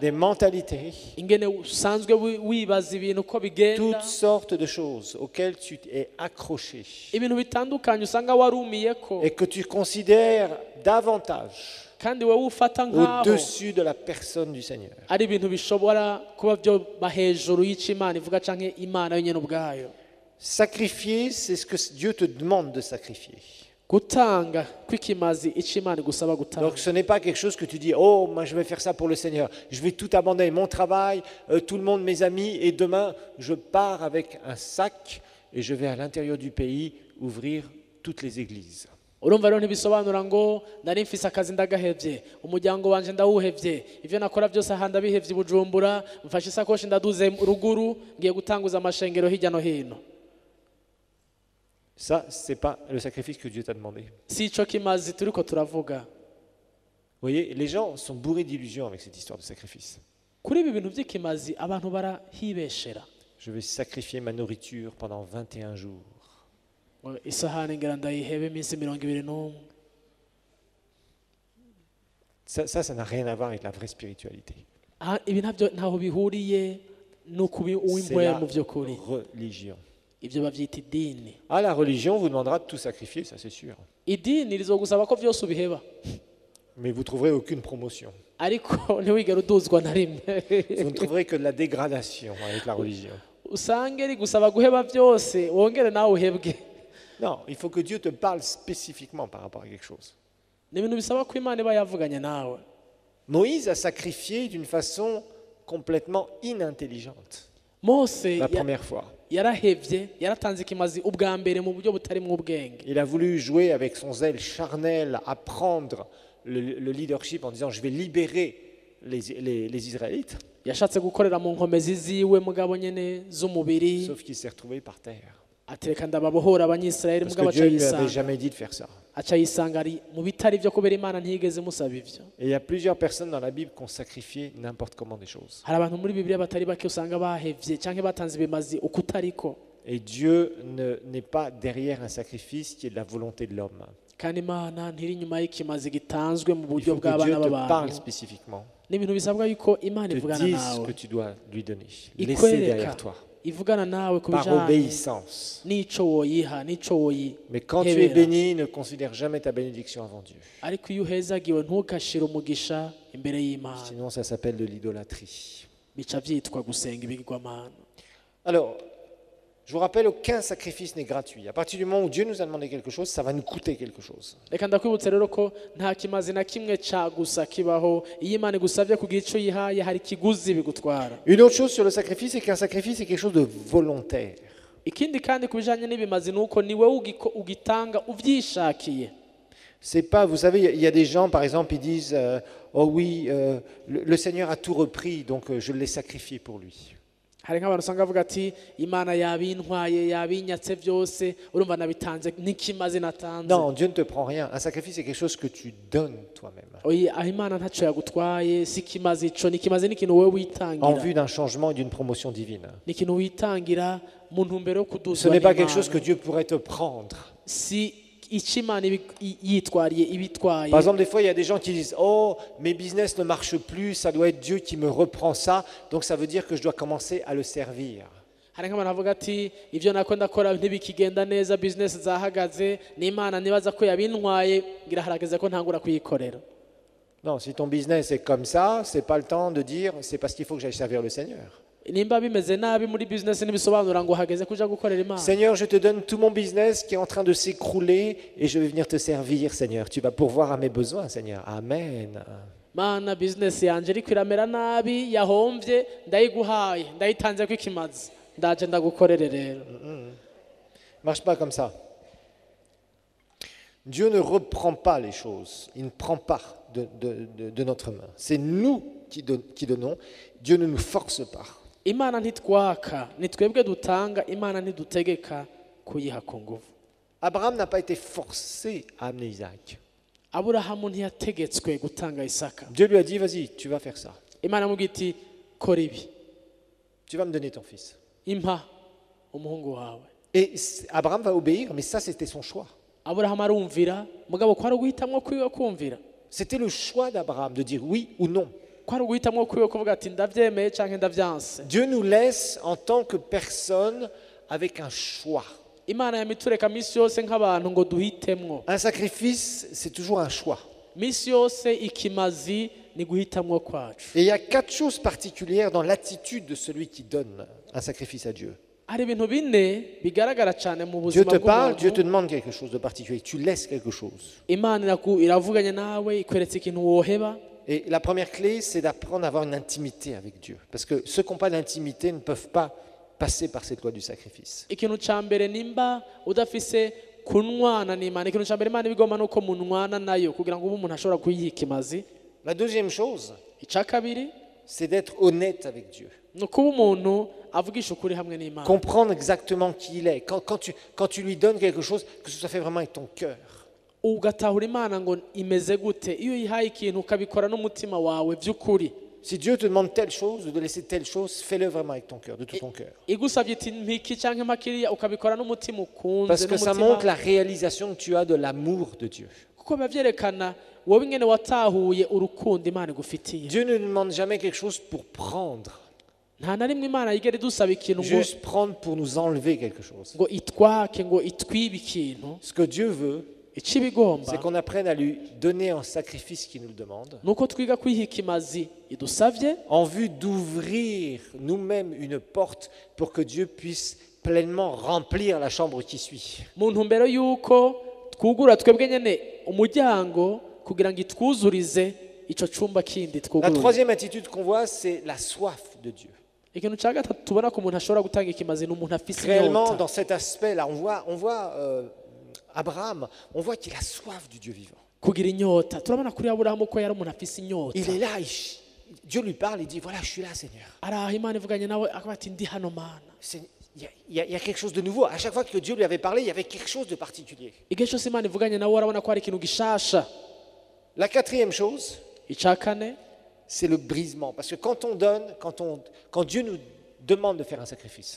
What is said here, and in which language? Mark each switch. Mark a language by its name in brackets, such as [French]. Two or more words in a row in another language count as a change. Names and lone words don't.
[French] des mentalités, [Rundi] ingene usanzwe wibaza ibintu uko bigenda, [French] toutes sortes de choses auxquelles tu es accroché [Rundi] ibintu bitandukanye usanga warumiyeko [French] et que tu considères davantage [Rundi] kandi wowe ufata nk'aho [French] au-dessus de la personne du Seigneur. [Rundi] ari ibintu bishobora kuba byoba hejuru y'icyo Imana ivuga canke Imana yonyene ubwayo. [French] Sacrifier, c'est ce que Dieu te demande de sacrifier. [Rundi] Gutanga kw'ikimazi icyo Imana igusaba gutanga. [French] Donc ce n'est pas quelque chose que tu dis, oh, moi je vais faire ça pour le Seigneur. Je vais tout abandonner, mon travail, tout le monde, mes amis, et demain je pars avec un sac et je vais à l'intérieur du pays ouvrir toutes les églises. [Rundi] urumva rero ntibisobanura ngo nari mfise akazi ndagahevye umuryango wanje ndawuhevye ivyo nakora byose aha ndabihevye i Bujumbura mfashe isakoshi ndaduze ruguru ngiye gutanguza amashengero hirya no hino. [French] Ça, c'est pas le sacrifice que Dieu t'a demandé. [Rundi] si ico kimazi turiko turavuga. [French] Vous voyez, les gens sont bourrés d'illusions avec cette histoire de sacrifice. [Rundi] kuri ibi bintu by'ikimazi abantu barahibeshera. [French] Je vais sacrifier ma nourriture pendant 21 jours. [Rundi] isahani ngira ndayihebe iminsi 21. [French] Ça n'a rien à voir avec la vraie spiritualité. [Rundi] ibi ntabyo ntaho bihuriye no kubi [French] C'est [Rundi] uw'impwemu [French] la [Rundi] mu by'ukuri. [French] religion. [Rundi] Ibyo bavyita idini. [French] Ah, la religion vous demandera de tout sacrifier, ça c'est sûr. [Rundi] idini rizogusaba ko byose ubiheba [French] Mais vous trouverez aucune promotion. [Rundi] ariko ntiwigere uduzwa na rimwe. [French] Vous ne trouverez que de la dégradation avec la religion. [Rundi] usange rigusaba guheba byose wongere nawe uhebwe. [French] Non, il faut que Dieu te parle spécifiquement par rapport à quelque chose. [Rundi] ni ibintu bisaba ko Imana iba yavuganye nawe. [French] Moïse a sacrifié d'une façon complètement inintelligente Mose la première fois. [Rundi] yarahevye yaratanze ikimazi ubwa mbere mu buryo butarimwo ubwenge. [French] Il a voulu jouer avec son zèle charnel à prendre le leadership en disant je vais libérer les Israélites. [Rundi] yashatse gukorera mu nkomezi ziwe mugabo nyene z'umubiri [French] Sauf qu'il s'est retrouvé par terre. [Rundi] atereka ndababohora abanyisirayeli [French] Parce [Rundi] mugabo [French] que Dieu ne lui avait [Rundi] acayisanga [French] jamais dit de faire ça. [Rundi] aca yisanga ari mu bitari byo kubera imana ntiyigeze imusaba ivyo. [French] Et il y a plusieurs personnes dans la Bible qui ont sacrifié n'importe comment des choses. [Rundi] Hari abantu muri Bibiliya batari bake usanga bahevye canke batanze ibimazi ukutariko. [French] Et Dieu n'est pas derrière un sacrifice qui est de la volonté de l'homme. [Rundi] Kandi imana ntiri inyuma y'ikimazi gitanzwe mu [French] Il [Rundi] buryo [French] faut que Dieu [Rundi] bw'abana [French] te parle [Rundi] b'abantu. [French] spécifiquement, [Rundi] N'ibintu bisabwa yuko imana [French] te [Rundi] ivugana [French] dise [Rundi] nawe, [French] ce que tu dois lui donner. Laissez [Rundi] ikwereka [French] derrière toi, [Rundi] ivugana nawe ku [French] par [Rundi] bijanye [French] obéissance. [Rundi] n'ico woyiha n'ico [French] Mais quand tu es [Rundi] woyihebera. [French] béni, ne considère jamais ta bénédiction avant Dieu. [Rundi] Ariko iyo uhezagiwe ntukashire umugisha imbere y'imana, [French] Sinon, ça s'appelle de l'idolâtrie. [Rundi] bica vyitwa gusenga ibigirwamana. [French] Alors, je vous rappelle, aucun sacrifice n'est gratuit. À partir du moment où Dieu nous a demandé quelque chose, ça va nous coûter quelque chose. [Rundi] Reka ndakwibutsa rero ko nta kimazi na kimwe ca gusa kibaho. Iyo imana igusavye kugira ico yihaye hari ikiguzi bigutwara. [French] Une autre chose sur le sacrifice, c'est qu'un sacrifice, c'est quelque chose de volontaire. [Rundi] Ikindi kandi ku bijanye n'ibimazi nuko ni wewe ugitanga uvyishakiye. [French] C'est pas, vous savez, il y a des gens, par exemple, ils disent oh oui, le Seigneur a tout repris, donc je l'ai sacrifié pour lui. [Rundi] Hari nk'abantu usanga bavuga ati imana yabintwaye yabinyatse byose urumva nabitanze n'ikimazi natanze. [French] Non, Dieu ne te prend rien. Un sacrifice, c'est quelque chose que tu donnes toi-même [Rundi] Oyi aho imana ntaco yagutwaye si ikimazi ico, n'ikimazi n'ikintu wewe [French] en [Rundi] witangira, [French] vue d'un changement et d'une promotion divine. [Rundi] n'ikintu witangira mu ntumbero yo [French] Ce [Rundi] kuduzwa [French] n'est pas quelque chose [Rundi] n'Imana. [French] que Dieu pourrait te prendre. [Rundi] Si ico imana yitwariye ibitwaye. [French] Par exemple, des fois, il y a des gens qui disent oh, mes business ne marchent plus, ça doit être Dieu qui me reprend ça, donc ça veut dire que je dois commencer à le servir. [Rundi] Hari nk'abantu bavuga ati ivyo nako ndakora ntibikigenda neza, business zahagaze, n'imana nibaza ko yabintwaye ngira harageze ko ntangura kuyikorera. [French] Non, si ton business est comme ça, c'est pas le temps de dire c'est parce qu'il faut que j'aille servir le Seigneur. [Rundi] Nimba bimeze nabi muri business ntibisobanura ngo hageze kuja gukorera imana. [French] Seigneur, je te donne tout mon business qui est en train de s'écrouler et je vais venir te servir, Seigneur. Tu vas pourvoir à mes besoins, Seigneur. Amen. [Rundi] Mana business yanje iriko iramera nabi yahomvye ndayiguhaye ndayitanze ko ikimazi ndaje ndagukorere rero. [French] Marche pas comme ça. Dieu ne reprend pas les choses. Il ne prend pas de notre main. C'est nous qui donnons. Dieu ne nous force pas. [Rundi] Imana ntitwaka, ni twebwe dutanga, imana ntidutegeka kuyiha ku nguvu. [French] Abraham n'a pas été forcé à amener Isaac. [Rundi] Aburahamu ntiyategetswe gutanga Isaka. [French] Dieu lui a dit, vas-y, tu vas faire ça. [Rundi] Imana amubwira iti kora ibi, [French] Tu vas me donner ton fils. [Rundi] impa umuhungu wawe. [French] Et Abraham va obéir, mais ça, c'était son choix. [Rundi] Aburahamu arumvira, mugabo ko ari uguhitamwo kwiwe kumvira. [French] C'était le choix d'Abraham de dire oui ou non. [Rundi] Ko ari uguhitamwo kwiwe kuvuga ati ndavyemeye canke ndavyanse. [French] Dieu nous laisse en tant que personne avec un choix. [Rundi] Imana yamitureka misi yose nk'abantu ngo duhitemwo. [French] Un sacrifice, c'est toujours un choix. [Rundi] Misi yose ikimazi ni guhitamwo kwacu. [French] Et il y a 4 choses particulières dans l'attitude de celui qui donne un sacrifice à Dieu. [Rundi] Hari ibintu bine bigaragara cyane mu [French] Dieu [Rundi] buzima [French] te parle, Dieu te [Rundi] bw'umuntu. [French] demande quelque chose de particulier, tu laisses quelque chose. [Rundi] Imana iravuganye nawe ikweretse ikintu woheba. [French] Et la première clé, c'est d'apprendre à avoir une intimité avec Dieu. Parce que ceux qui n'ont pas d'intimité ne peuvent pas passer par cette loi du sacrifice. [Rundi] Ikintu ca mbere nimba udafise kunwana n'Imana, ikintu ca mbere Imana ibigomba nuko munwana nayo kugira ngo ube umuntu ashobora kuyiha ikimazi. [French] La deuxième chose, [Rundi] Ica kabiri [French] c'est d'être honnête avec Dieu. [Rundi] ni ukuba umuntu avugisha ukuri hamwe n'Imana. [French] Comprendre exactement qui il est. Quand tu lui donnes quelque chose, que ce soit fait vraiment avec ton cœur. [Rundi] Ugatahura Imana ngo imeze gute, iyo uyihaye ikintu ukabikora n'umutima wawe by'ukuri. [French] Si Dieu te demande telle chose, de laisser telle chose, fais-le vraiment avec ton cœur, de tout ton cœur. [Rundi] Igusabye iti mpiki canke mpakiriya ukabikora n'umutima ukunze [French] Parce que ça [Rundi] n'umutima, [French] montre la réalisation que tu as de l'amour de Dieu. [Rundi] kuko biba vyerekana wowe ingene watahuye urukundo Imana igufitiye. [French] Dieu ne nous demande jamais quelque chose pour prendre, [Rundi] Nta na rimwe Imana yigera idusaba ikintu ngo [French] juste prendre pour nous enlever quelque chose. [Rundi] ngo itwake ngo itwibe ikintu. [French] Ce que Dieu veut, [Rundi] Ico ibigomba [French] c'est qu'on apprenne à lui donner un sacrifice qu'il nous demande, [Rundi] nuko twiga kwiha ikimazi idusavye [French] en vue d'ouvrir nous-mêmes une porte pour que Dieu puisse pleinement remplir la chambre qui suit. [Rundi] mu ntumbero y'uko twugura twebwe nyene umuryango kugira ngo itwuzurize ico cumba kindi [French] La [Rundi] twuguruye. [French] troisième attitude qu'on voit, c'est la soif de Dieu. [Rundi] Ikintu ca gatatu tubona ko umuntu ashobora gutanga ikimazi ni umuntu afise [French] Réellement, [Rundi] inyota. [French] dans cet aspect-là, on voit Abraham, on voit qu'il a soif du Dieu vivant. [Rundi] Kugira inyota turabona kuri Aburahamu ko yari umuntu afise inyota. [French] Il est là, Dieu lui parle, il dit, voilà, je suis là, Seigneur. [Rundi] Araha Imana ivuganye nawe akavuga ati ndi hano Mana. [French] Il il y a quelque chose de nouveau. À chaque fois que Dieu lui avait parlé, il y avait quelque chose de particulier. [Rundi] igihe cyose imana ivuganye nawe urabona ko hari ikintu gishasha. [French] La quatrième chose, [Rundi] Icya kane [French] c'est le brisement. Parce que quand on donne, quand Dieu nous demande de faire un sacrifice,